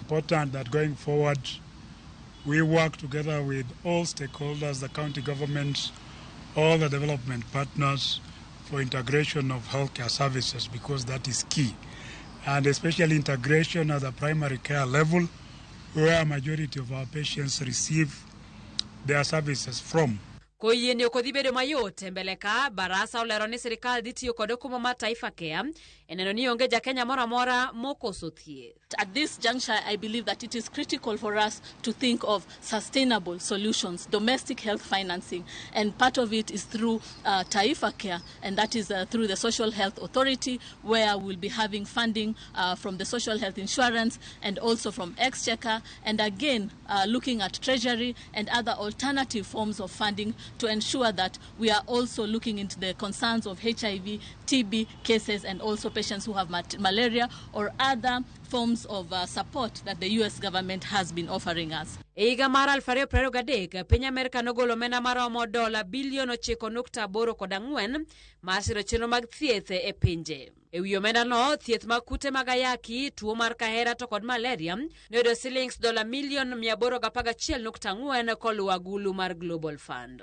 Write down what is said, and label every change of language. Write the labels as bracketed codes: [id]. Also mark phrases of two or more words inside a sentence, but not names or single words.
[en] Important that going forward, we work together with all stakeholders, the county governments, all the development partners for integration of healthcare services, because that is key. And especially integration at the primary care level, where a majority of our patients receive their services from. [luo] Koyieni okodhi bedo mayot mbele ka barasa olero ni sirikal dhi tiyo kod okumba mar Taifa Care eneno ni onge jakenya moro amora mokoso thieth. [en] At this juncture, I believe that it is critical for us to think of sustainable solutions, domestic health financing, and part of it is through Taifa Care, and that is through the Social Health Authority, where we'll be having funding from the Social Health Insurance and also from Exchequer, and again looking at Treasury and other alternative forms of funding to ensure that we are also looking into the concerns of HIV, TB cases, and also patients who have malaria or other forms of support that the US government has been offering us. [luo] Eiga mar 2023, piny Amerika nogolo omenda maromo $9.84 bilion mar siro chenro mag thieth e pinje. Ewi omenda no, thieth mag kute mag ayaki, tuo mar kahera to kod malaria noyudo $811.4 koluwo agulu mar Global Fund.